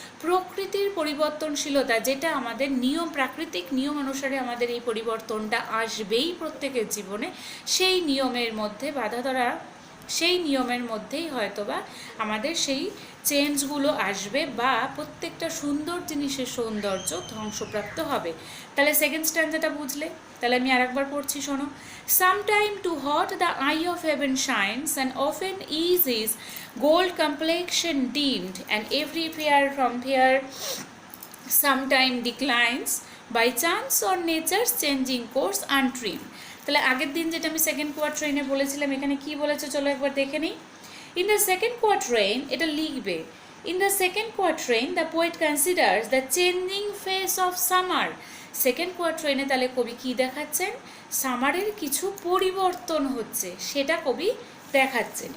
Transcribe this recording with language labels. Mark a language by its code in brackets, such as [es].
[bn] প্রকৃতির পরিবর্তনশীলতা, যেটা আমাদের নিয়ম, প্রাকৃতিক নিয়ম অনুসারে আমাদের এই পরিবর্তনটা আসবেই প্রত্যেকের জীবনে, সেই নিয়মের মধ্যে বাধা ধরা, সেই নিয়মের মধ্যেই হয়তোবা আমাদের সেই চেঞ্জগুলো আসবে, বা প্রত্যেকটা সুন্দর জিনিসের সৌন্দর্য ধ্বংসপ্রাপ্ত হবে। তাহলে সেকেন্ড স্ট্যান্ডাটা বুঝলে? তাহলে আমি আরেকবার পড়ছি, শোনো। [en] Sometime too hot the eye of heaven shines, and often is his gold complexion dimmed, and every fair from fair sometime declines, by chance or nature's changing course untrimmed. [bn] তাহলে আগের দিন যেটা আমি সেকেন্ড কোয়াট্রেইনে বলেছিলাম, এখানে কি বলেছে চলো একবার দেখে নিই। [en] in the second quatrain, [bn] এটা লিখবে, [en] In the second quatrain the poet considers the changing face of summer. [bn] Second কোয়াট্রেইনে তাহলে কবি কি দেখাচ্ছেন? সামারের কিছু পরিবর্তন হচ্ছে, সেটা কবি দেখাচ্ছেন।